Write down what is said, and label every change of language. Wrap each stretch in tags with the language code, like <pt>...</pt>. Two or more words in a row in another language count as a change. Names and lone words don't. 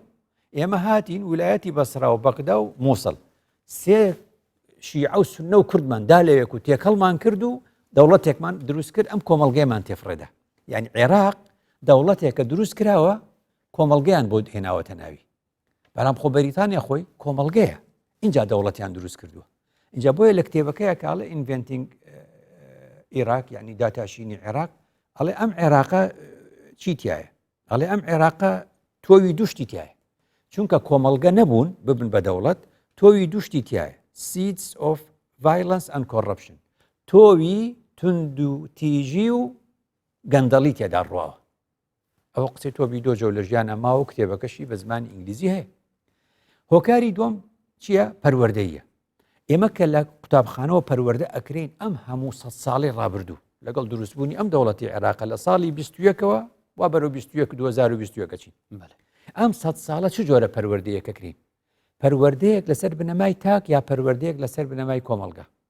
<ckb>ئێمە هاتین ویلایەتی بەسرا و بەغدا و مووسڵ سێ شیعە و سونە و کوردمان دا لەوێک و تێکەڵمان کرد و دەوڵەتێکمان دروست کرد ئەم کۆمەڵگەیمان تێفڕێدا یعنی عێراق دەوڵەتێکە دروست کراوە کۆمەڵگەیان بۆ هێناوەتە ناوی بەڵام خۆ بەریتانیا خۆی کۆمەڵگەیە اینجا دەوڵەتیان دروست کردووە اینجا بۆیە لە کتێبەکەیە کاڵە ئینڤێنتینگ عێراق یعنی داتاشینی عێراق ئەڵێ ئەم عێراقە چی تایە ئەڵێ ئەم عێراقە تۆوی دوشتی تایە چونکە کۆمەڵگە نەبوون ببن بە دەوڵەت تۆوی دوشتی تایە</ckb> <en>seeds of violence and corruption</en> <ckb>تۆوی تند و تیژی و گەندەڵی تێدا ڕواوە ئەوە قسەی تۆبی دۆجە و لە ژیانە ماوە کتێبەکەشی بە زمانی ئینگلیزی هەیە هۆکاری دوم چییە پەروەردەیە ئێمە کە لە قوتابخانەوە پەروەردە ئەکرین ئەم هەموو 100 ساڵی ڕابردوو لەگەڵ دروستبوونی ئەم دەوڵەتی عێراق لە ساڵی 21ەوە وا بەرەو 2021 چین ئەم 100 ساڵە چ جۆرە پەروەردەیەکەکرین پەروەردەیەک لەسەر بنەمای تاک یا پەروەردەیەک لەسەر بنەمای کۆمەڵگە</ckb>